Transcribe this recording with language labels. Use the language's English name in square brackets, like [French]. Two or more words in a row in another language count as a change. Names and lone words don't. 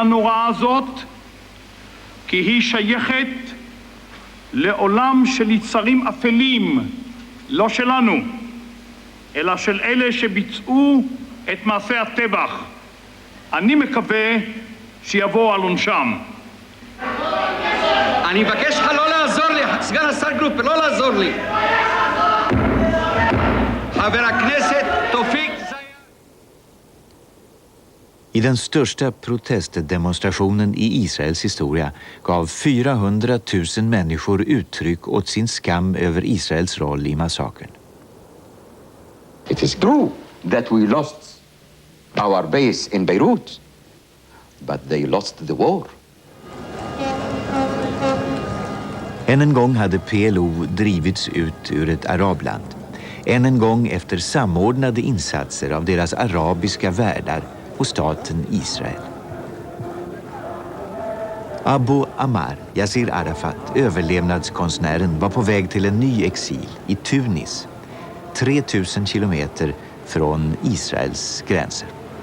[Hebrew] הנוראה הזאת, כי היא שייכת לעולם של יצרים אפלים, לא שלנו, אלא של אלה שביצעו את מעשי הטבח. אני מקווה שיבואו על עונשם. אני מבקש לך לא לעזור לי, סגן השר גרופר, לא לעזור לי. חבר הכנסת תופיק. [Swedish] I den största protestdemonstrationen i Israels historia gav 400 000 människor uttryck åt sin skam över Israels roll i massakern. [English] It is true that we lost our base in Beirut, but they lost the war. [Swedish] Än en gång hade PLO drivits ut ur ett arabland. Än en gång efter samordnade insatser av deras arabiska värdar och staten Israel. Abu Ammar, Yassir Arafat, överlevnadskonstnären, var på väg till en ny exil i Tunis, 3000 kilometer från Israels gränser.